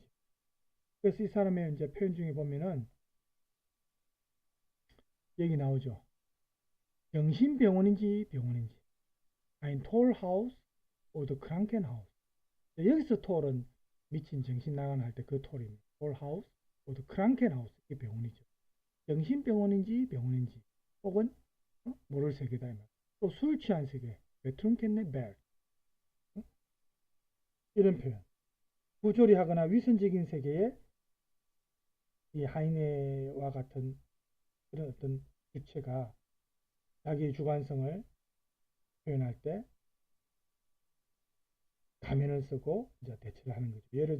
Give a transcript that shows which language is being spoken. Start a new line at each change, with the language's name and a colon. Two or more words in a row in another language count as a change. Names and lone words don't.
Korean: 그래서 이 사람의 이제 표현 중에 보면은 여기 나오죠. 정신병원인지 병원인지.
German: Ein Tollhaus oder Krankenhaus.
Korean: 여기서 톨은 미친 정신 나간 할 때 그 톨입니다.
German: Tollhaus oder Krankenhaus.
Korean: 이게 병원이죠. 정신병원인지 병원인지 혹은 모를 세계다. 또 술 취한 세계.
German: Betrunkene Welt.
Korean: 이런 표현. 부조리하거나 위선적인 세계에 이 하이네와 같은 그런 어떤 주체가 자기의 주관성을 표현할 때 가면을 쓰고 이제 대처를 하는 거죠.